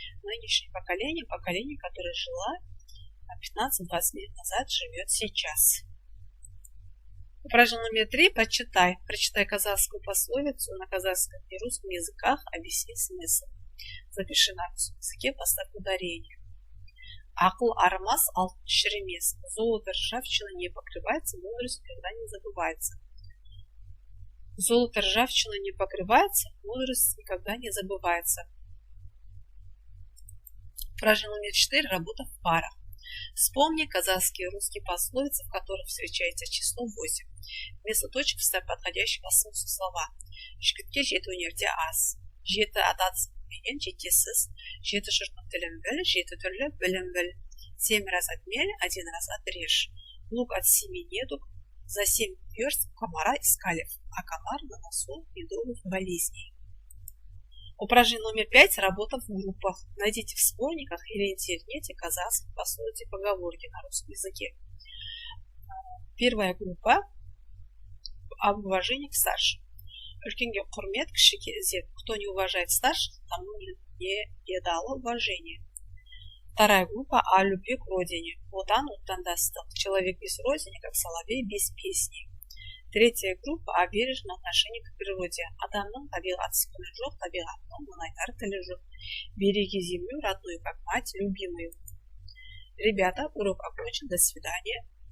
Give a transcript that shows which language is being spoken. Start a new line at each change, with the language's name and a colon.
Russian: Нынешнее поколение, которое жило 15-20 лет назад, живет сейчас. Упражнение номер 3. Прочитай казахскую пословицу на казахском и русском языках, объясни смысл. Запиши на русском языке, поставь ударение.
Kazakh: Ақыл арымас, алтын шірімес.
Russian: Золото ржавчина не покрывается, мудрость никогда не забывается. Золото ржавчина не покрывается, мудрость никогда не забывается. Упражнение номер 4. Работа в парах. Вспомни казахские и русские пословицы, в которых встречается число 8. Вместо точек вставь подходящие по смыслу слова.
Kazakh: Жігітке жеті өнерде аз. Жеті ататсыз білмеген жетесіз. Жеті жұрттың тілін біл, жеті түрлі білім біл.
Russian: 7 раз отмерь, 1 раз отрежь. Лук от 7 недуг, за 7 верст комара искали, а комар на носу и других болезней. Упражнение номер 5. Работа в группах. Найдите в сборниках или интернете казахские пословицы и поговорки на русском языке. Первая группа об уважении к старшим.
Kazakh: Үлкенге құрмет, кішіге ізет.
Russian: Кто не уважает старших, тому не дало уважения. Вторая группа о любви к родине.
Kazakh: Отан отандастық.
Russian: Человек без родины, как соловей без песни. Третья группа о бережном отношении к природе.
Kazakh: Адамның табиғатсыз күні жоқ, табиғаттың мұнайтар тілі жоқ.
Russian: Береги землю родную, как мать любимую. Ребята, урок окончен. До свидания.